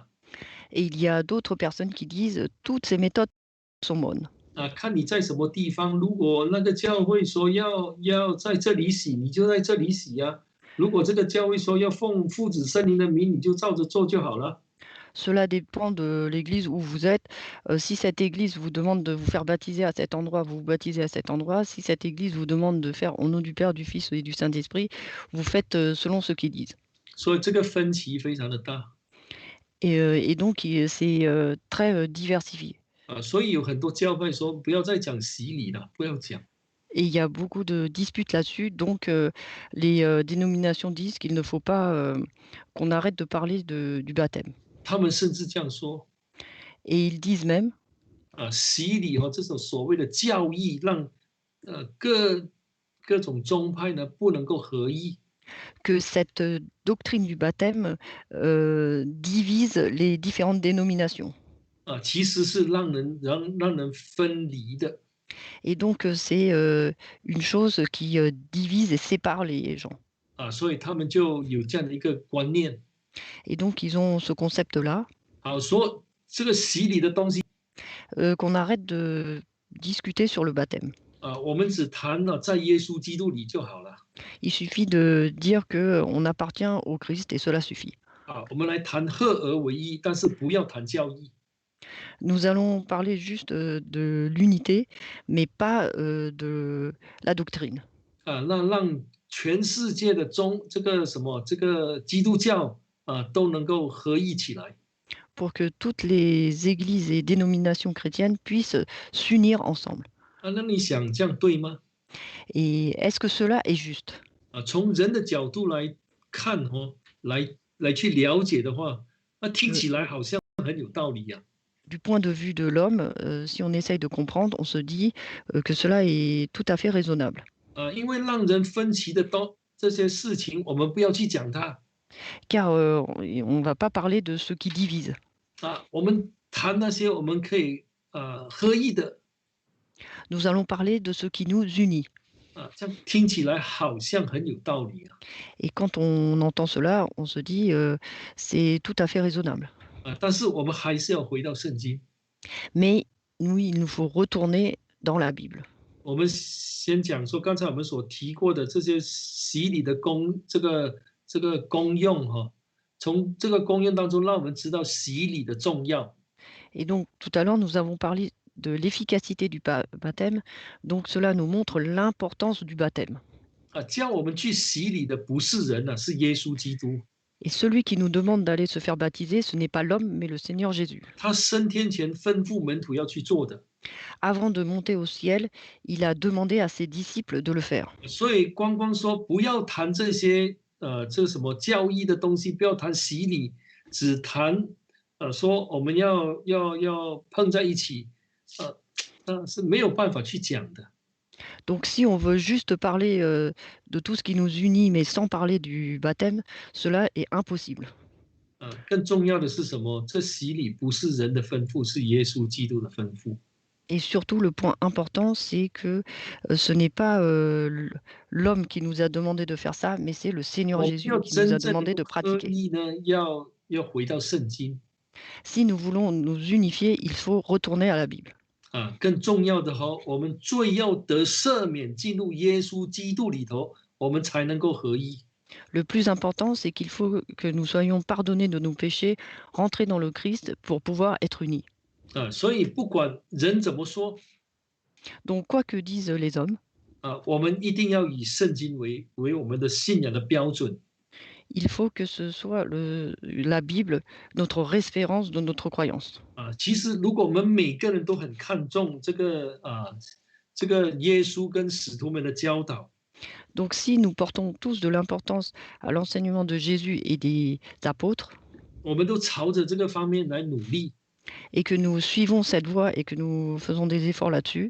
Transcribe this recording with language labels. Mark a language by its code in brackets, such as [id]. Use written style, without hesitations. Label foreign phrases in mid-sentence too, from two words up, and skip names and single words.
[fr] Et il y a d'autres personnes qui disent toutes ces méthodes sont bonnes. [zh] 看你在什么地方，如果那个教会说要在这里洗，你就在这里洗啊。如果这个教会说要奉父子圣灵的名，你就照着做就好了。 [fr] Cela dépend de l'église où vous êtes. Si cette église vous demande de vous faire baptiser à cet endroit, vous vous baptisez à cet endroit. Si cette église vous demande de faire au nom du Père, du Fils et du Saint-Esprit, vous faites selon ce qu'ils disent. [zh] 所以这个分歧非常的大。 [fr] Et donc, c'est très diversifié. [zh] 所以有很多教会说不要再讲洗礼了，不要讲。 [fr] Et il y a beaucoup de disputes là-dessus. Donc, les dénominations disent qu'il ne faut pas qu'on arrête de parler du baptême. [zh] 他们甚至这样说 [fr] Et ils disent même [zh] 啊，洗礼这种所谓的教义，让各种宗派呢不能够合一 [fr] que cette doctrine du baptême divise les différentes dénominations. [zh] 啊，其实是让人分离的 [fr] Et donc, c'est une chose qui divise et sépare les gens. [zh] 啊，所以他们就有这样的一个观念 [fr] Et donc, ils ont ce concept-là, [zh] 啊，说这个洗礼的东西 [fr] qu'on arrête de discuter sur le baptême. [zh] 啊，我们只谈了在耶稣基督里就好了 [fr] Il suffit de dire qu'on appartient au Christ et cela suffit. [zh] 啊，我们来谈合而为一，但是不要谈教义 [fr] Nous allons parler juste de l'unité, mais pas de la doctrine. [zh] 啊，让全世界的这个基督教啊都能够合一起来。 [fr] Pour que toutes les églises et dénominations chrétiennes puissent s'unir ensemble. [zh] 啊，那你想这样对吗？ [fr] Et est-ce que cela est juste? [zh] 啊，从人的角度来看来去了解的话，那听起来好像很有道理呀、 [fr] Du point de vue de l'homme, si on essaye de comprendre, on se dit que cela est tout à fait raisonnable. 啊。 [zh] 因为让人分歧的这些事情，我们不要去讲它 [fr] Car on ne va pas parler de ce qui divise. [zh] 啊，我们谈那些我们可以合意的 [fr] Nous allons parler de ce qui nous unit. [zh] 啊，这样听起来好像很有道理啊 [fr] Et quand on entend cela, on se dit c'est tout à fait raisonnable. [zh] 啊，但是我们还是要回到圣经。 [fr] Mais nous, il nous faut retourner dans la Bible. [zh] 我们先讲说，刚才我们所提过的这些洗礼的这个功用哈，从这个功用当中，让我们知道洗礼的重要 [fr] Et donc, tout à l'heure, nous avons parlé de l'efficacité du baptême. Donc, cela nous montre l'importance du baptême. 啊。 [zh] 叫我们去洗礼的不是人啊，是耶稣基督。 [fr] Et celui qui nous demande d'aller se faire baptiser, ce n'est pas l'homme, mais le Seigneur Jésus. [zh] 他升天前吩咐门徒要去做的， [fr] Avant de monter au ciel, il a demandé à ses disciples de le faire. [zh] 所以光说不要谈这些这什么教义的东西，不要谈洗礼，只谈说我们要碰在一起，那是没有办法去讲的。 [fr] Donc, si on veut juste parler de tout ce qui nous unit, mais sans parler du baptême, cela est impossible. [zh] 更重要的是什么？这洗礼不是人的吩咐，是耶稣基督的吩咐。 [fr] Et surtout, le point important, c'est que ce n'est pas l'homme qui nous a demandé de faire ça, mais c'est le Seigneur [zh] 我们 [fr] Jésus [zh] 要 [fr] qui nous [zh] 真 [fr] a [zh] 正 [fr] demandé [zh] 的 [fr] de [zh] 合 [fr] pratiquer. [zh] 一呢，要回到圣经 [fr] Si nous voulons nous unifier, il faut retourner à la Bible. 啊。 [zh] 更重要的哈，我们罪要得赦免，进入耶稣基督里头，我们才能够合一。 [fr] Le plus important, c'est qu'il faut que nous soyons pardonnés de nos péchés, rentrer dans le Christ pour pouvoir être unis. [zh] 啊，所以不管人怎么说 [fr] Donc, quoi que disent les hommes, [zh] 啊，我们一定要以圣经为我们的信仰的标准 [fr] il faut que ce soit la Bible, notre référence de notre croyance. 啊。 [zh] 其实如果我们每个人都很看重这个耶稣跟使徒们的教导。 [fr] Donc, si nous portons tous de l'importance à l'enseignement de Jésus et des apôtres, 我们都朝着这个方面来努力， et que nous suivons cette voie et que nous faisons des efforts là-dessus,